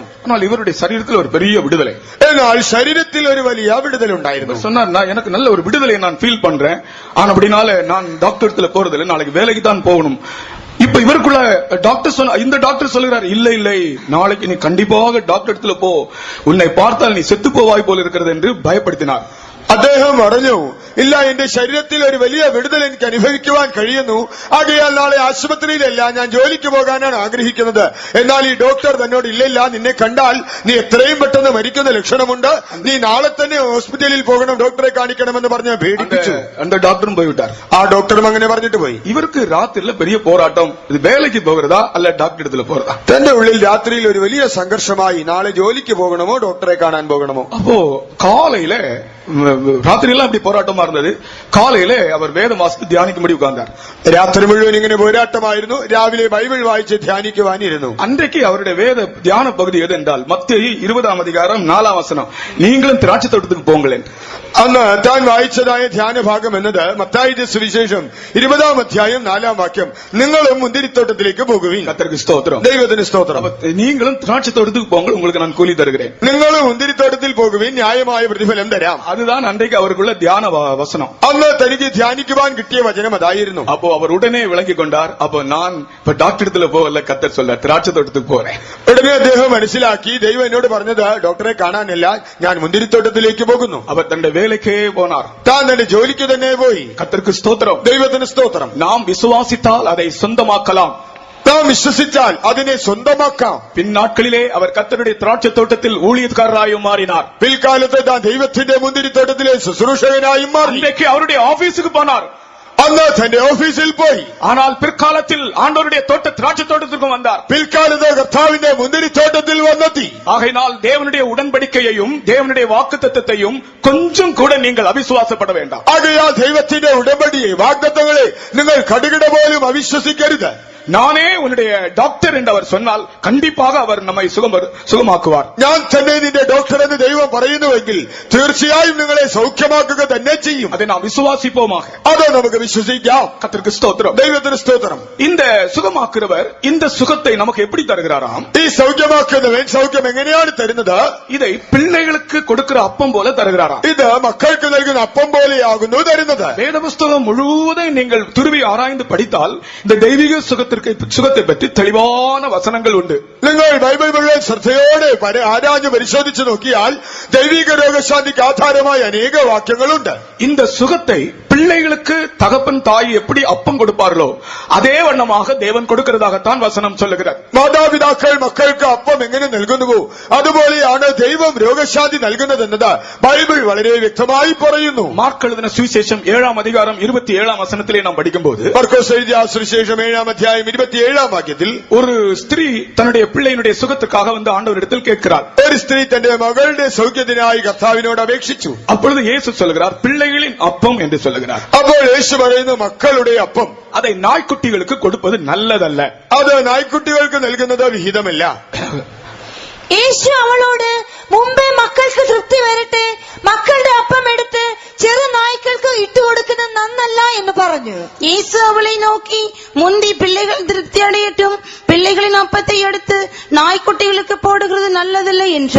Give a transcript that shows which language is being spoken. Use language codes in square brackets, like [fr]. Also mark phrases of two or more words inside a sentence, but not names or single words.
[ta] ஆனால் இவருடைய சரீரத்தில் ஒரு பெரிய விடுதலை. [ml] എന്നാൽ ശരീരത്തിൽ ഒരു വലിയ വിടുതലുണ്ടായിരുന്നു. [ta] சொன்னார், நான் எனக்கு நல்ல ஒரு விடுதலையை நான் ஃபீல் பண்றேன், ஆனா அப்படினால நான் டாக்டர் போறதில்லை, நாளைக்கு வேலைக்கு தான் போகணும். இப்ப இவருக்குள்ள இந்த டாக்டர் சொல்லுகிறார், இல்லை இல்லை, நாளைக்கு நீ கண்டிப்பாக டாக்டர் போ, உன்னை பார்த்தால் நீ செத்து போவாய் போல இருக்கிறது என்று பயப்படுத்தினார். [ml] അദ്ദേഹം പറഞ്ഞു, ഇല്ല, എന്റെ ശരീരത്തിൽ ഒരു വലിയ വിടുതൽ എനിക്ക് അനുഭവിക്കുവാൻ കഴിയുന്നു, ആകയാൽ നാളെ ആശുപത്രിയിലല്ല, ഞാൻ ജോലിക്ക് പോകാനാണ് ആഗ്രഹിക്കുന്നത്. എന്നാൽ ഈ ഡോക്ടർ തന്നോട്, ഇല്ലില്ല, നിന്നെ കണ്ടാൽ നീ എത്രയും പെട്ടെന്ന് മരിക്കുന്ന ലക്ഷണമുണ്ട്, നീ നാളെ തന്നെ ഹോസ്പിറ്റലിൽ പോകണം, ഡോക്ടറെ കാണിക്കണമെന്ന് പറഞ്ഞ് പേടിപ്പിച്ചു. [ta] டாக்டரும் போய்விட்டார். [ml] ആ ഡോക്ടറും അങ്ങനെ പറഞ്ഞിട്ട് പോയി. [ta] இவருக்கு ராத்திரில பெரிய போராட்டம், இது வேலைக்கு போகிறதா அல்ல டாக்டர் இடத்துல போறதா. [ml] തന്റെ ഉള്ളിൽ രാത്രിയിൽ ഒരു വലിയ സംഘർഷമായി, നാളെ ജോലിക്ക് പോകണമോ ഡോക്ടറെ കാണാൻ പോകണമോ. [ta] அப்போ காலையில ராத்திரி எல்லாம் அப்படி போராட்டமா இருந்தது. காலையில அவர் வேதம் வாசித்து தியானிக்கும்படி உட்கார்ந்தார். [ml] രാത്രി മുഴുവൻ ഇങ്ങനെ പോരാട്ടമായിരുന്നു. രാവിലെ ബൈബിൾ വായിച്ച് ധ്യാനിക്കുവാനിരുന്നു. [ta] அன்றைக்கு அவருடைய வேத தியான பகுதி எது என்றால் மத்தேயு 20 அதிகாரம் 4 வசனம், நீங்களும் திராட்சை தோட்டத்துக்கு போங்களேன். [ml] അന്ന് താൻ വായിച്ചതായ ധ്യാനഭാഗം എന്നത് മത്തായിയുടെ സുവിശേഷം 20 അധ്യായം 4 വാക്യം, നിങ്ങളും മുന്തിരിത്തോട്ടത്തിലേക്ക് പോകുവിൻ. [ta] கர்த்தருக்கு ஸ்தோத்திரம். [ml] ദൈവത്തിന് സ്തോത്രം. [ta] நீங்களும் திராட்சை தோட்டத்துக்கு போங்கள், உங்களுக்கு நான் கூலி தருகிறேன். [ml] നിങ്ങളും മുന്തിരിത്തോട്ടത്തിൽ പോകുവിൻ, ന്യായമായ പ്രതിഫലം തരാം. [ta] அதுதான் அன்றைக்கு அவருக்குள்ள தியான வசனம். [ml] അന്ന് തനിക്ക് ധ്യാനിക്കുവാൻ കിട്ടിയ വചനം അതായിരുന്നു. [ta] அப்போ அவர் உடனே விளங்கி கொண்டார், அப்போ நான் இப்ப டாக்டர் இடத்துல போகல, கர்த்தர் சொல்ல திராட்சை தோட்டத்துக்கு போறேன். [ml] ഉടനെ അദ്ദേഹം മനസ്സിലാക്കി, ദൈവം എന്നോട് പറഞ്ഞത് ഡോക്ടറെ കാണാനല്ല, ഞാൻ മുന്തിരിത്തോട്ടത്തിലേക്ക് പോകുന്നു. [ta] அவர் தன்னுடைய வேலைக்கே போனார். [ml] താൻ തന്റെ ജോലിക്ക് തന്നെ പോയി. [ta] கர்த்தருக்கு ஸ்தோத்திரம். [ml] ദൈവത്തിന് സ്തോത്രം. [ta] நாம் விசுவாசித்தால் அதை சொந்தமாக்கலாம். [ml] നാം വിശ്വസിച്ചാൽ അതിനെ സ്വന്തമാക്കാം. [ta] பின்னாட்களிலே அவர் கர்த்தருடைய திராட்சை தோட்டத்தில் ஊழியக்காரராயும் மாறினார். [ml] പിൽക്കാലത്ത് താൻ ദൈവത്തിന്റെ മുന്തിരിത്തോട്ടത്തിലെ ശുശ്രൂഷകനായും മാറി. [ta] இன்றைக்கு அவருடைய ஆபீஸுக்கு போனார். [ml] അന്ന് തന്റെ ഓഫീസിൽ പോയി. [ta] ஆனால் பிற்காலத்தில் ஆண்டவருடைய திராட்சை தோட்டத்திற்கும் வந்தார். [ml] പിൽക്കാലത്ത് കർത്താവിന്റെ മുന്തിരിത്തോട്ടത്തിൽ വന്നെത്തി. [ta] ஆகையினால் தேவனுடைய உடன்படிக்கையையும் தேவனுடைய வாக்குத்தத்தத்தையும் கொஞ்சம் கூட நீங்கள் அவிசுவாசப்பட வேண்டாம். [ml] ആകയാൽ ദൈവത്തിന്റെ ഉടമ്പടിയെ, വാഗ്ദത്തങ്ങളെ നിങ്ങൾ കടുകിട പോലും അവിശ്വസിക്കരുത്. [ta] நானே உன்னுடைய டாக்டர் என்று அவர் சொன்னால் கண்டிப்பாக அவர் நம்மை சுகமாக்குவார். [ml] ഞാൻ തന്നെ നിന്റെ ഡോക്ടർ എന്ന് ദൈവം പറയുന്നുവെങ്കിൽ തീർച്ചയായും നിങ്ങളെ സൗഖ്യമാക്കുക തന്നെ ചെയ്യും. [ta] அதை நாம் விசுவாசிப்போமாக. [ml] അത് നമുക്ക് വിശ്വസിക്കാം. [ta] கர்த்தருக்கு ஸ்தோத்திரம். [ml] ദൈവത്തിന് സ്തോത്രം. [ta] இந்த சுகமாக்குறவர் இந்த சுகத்தை நமக்கு எப்படி தருகிறாராம்? [ml] ഈ സൗഖ്യമാക്കുന്നവൻ സൗഖ്യം എങ്ങനെയാണ് തരുന്നത്? [ta] இதை பிள்ளைகளுக்கு கொடுக்கிற அப்பம் போல தருகிறாராம். [ml] ഇത് മക്കൾക്ക് നൽകുന്ന അപ്പം പോലെയാകുന്നു തരുന്നത്. [ta] வேதபுஸ்தகம் முழுவதும் நீங்கள் துருவி ஆராய்ந்து படித்தால் இந்த தெய்வீக சுகத்தை பற்றி தெளிவான வசனங்கள் உண்டு. [ml] നിങ്ങൾ ബൈബിൾ മുഴുവൻ ശ്രദ്ധയോടെ ആരാഞ്ഞു പരിശോധിച്ചു നോക്കിയാൽ ദൈവിക രോഗശാന്തിക്ക് ആധാരമായ അനേക വാക്യങ്ങളുണ്ട്. [ta] இந்த சுகத்தை பிள்ளைகளுக்கு தகப்பன் தாய் எப்படி அப்பம் கொடுப்பார்களோ அதே வண்ணமாக தேவன் கொடுக்கிறதாகத்தான் வசனம் சொல்லுகிறார். [ml] മാതാപിതാക്കൾ മക്കൾക്ക് അപ്പം എങ്ങനെ നൽകുന്നുവോ അതുപോലെയാണ് ദൈവം രോഗശാന്തി നൽകുന്നതെന്നത് ബൈബിൾ വളരെ വ്യക്തമായി പറയുന്നു. [ta] மார்க் எழுதின சுவிசேஷம் 7 அதிகாரம் 27 வசனத்திலே நாம் படிக்கும்போது, [ml] മർക്കോസ് എഴുതിയ സുവിശേഷം 7 അധ്യായം 27 വാക്യത്തിൽ, [ta] ஒரு ஸ்திரீ தன்னுடைய பிள்ளையினுடைய சுகத்துக்காக வந்து ஆண்டவரிடத்தில் கேட்கிறார். [ml] ഒരു സ്ത്രീ തന്റെ മകളുടെ സൗഖ്യത്തിനായി കർത്താവിനോട് അപേക്ഷിച്ചു. [ta] அப்பொழுது இயேசு சொல்லுகிறார், பிள்ளைகளின் அப்பம் என்று சொல்லுகிறார். [ml] അപ്പോൾ യേശു പറയുന്നു, മക്കളുടെ അപ്പം. [ta] அதை நாய்க்குட்டிகளுக்கு கொடுப்பது நல்லதல்ல. [ml] അത് നായ്ക്കുട്ടികൾക്ക് നൽകുന്നത് വിഹിതമല്ല. യേശു അവളോട്, മുമ്പേ മക്കൾക്ക് തൃപ്തി വരട്ടെ, മക്കളുടെ അപ്പം എടുത്ത് ചെറു നായ്ക്കൾക്ക് ഇട്ടുകൊടുക്കുന്നത് നന്നല്ല എന്ന് പറഞ്ഞു. [ta] இயேசு அவளை நோக்கி, முந்தி பிள்ளைகள் திருப்தி அடையட்டும், பிள்ளைகளின் அப்பத்தை எடுத்து நாய்க்குட்டிகளுக்கு போடுகிறது நல்லதில்லை என்றார்.